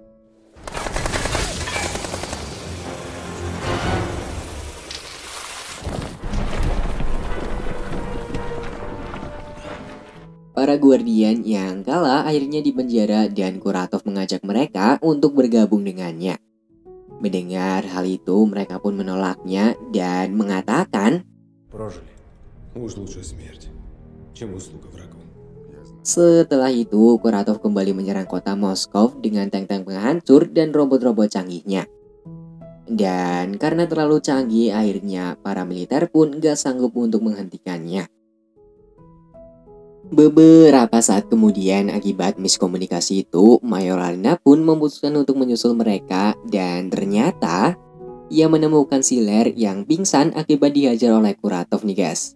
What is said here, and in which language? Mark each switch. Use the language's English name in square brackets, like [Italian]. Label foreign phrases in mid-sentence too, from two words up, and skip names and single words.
[Indonesian] Para guardian yang kalah akhirnya dipenjara dan Kuratov mengajak mereka untuk bergabung dengannya. Mendengar hal itu, mereka pun menolaknya dan mengatakan, [Russian] Прожили. Уж лучше смерть, чем услуга врагу. [Indonesian] setelah itu Kuratov kembali menyerang kota Moskow dengan tank-tank penghancur dan robot-robot canggihnya. Dan karena terlalu canggih, akhirnya para militer pun gak sanggup untuk menghentikannya. Beberapa saat kemudian, akibat miskomunikasi itu, Mayor Larina pun memutuskan untuk menyusul mereka dan ternyata ia menemukan Siler yang pingsan akibat dihajar oleh Kuratov nih guys.